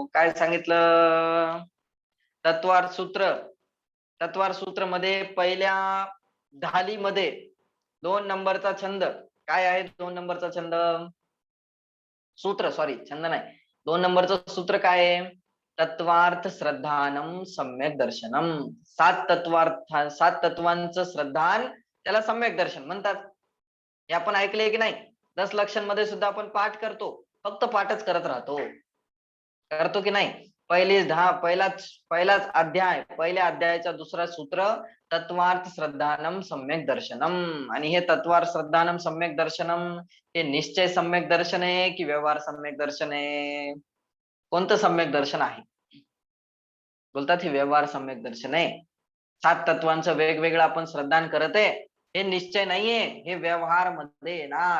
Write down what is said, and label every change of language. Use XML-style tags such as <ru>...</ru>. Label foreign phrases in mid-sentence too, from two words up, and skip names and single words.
<mr>काय सांगितलं? तत्वार सूत्र मध्ये पहिल्या ढालीमध्ये 2 नंबरचा छंद काय आहे? 2 नंबरचा छंद सूत्र, सॉरी छंद नाही, 2 नंबरचं सूत्र काय आहे?</mr> <sa>तत्वार्थ श्रद्धानम सम्यक दर्शनम.</sa> <mr>7 तत्वांचं श्रद्धान त्याला सम्यक दर्शन म्हणतात. हे आपण ऐकले की नाही? 10 लक्षांमध्ये सुद्धा आपण पाठ करतो, फक्त पाठच करत राहतो. करतो की नाही? पहिलाच अध्याय, पहिल्या अध्यायाचा दुसरा सूत्र</mr> <sa>तत्वार्थ श्रद्धानम सम्यक दर्शनम.</sa> <mr>आणि हे</mr> <sa>तत्वार्थ श्रद्धानम सम्यक दर्शनम</sa> <mr>हे निश्चय सम्यक दर्शन आहे की व्यवहार सम्यक दर्शन आहे? कोणतं सम्यक दर्शन आहे? बोलतात हे व्यवहार सम्यक दर्शन आहे. 7 तत्वांचं वेगवेगळं आपण श्रद्धान करत आहे, हे निश्चय नाहीये, हे व्यवहार मध्ये ना.</mr>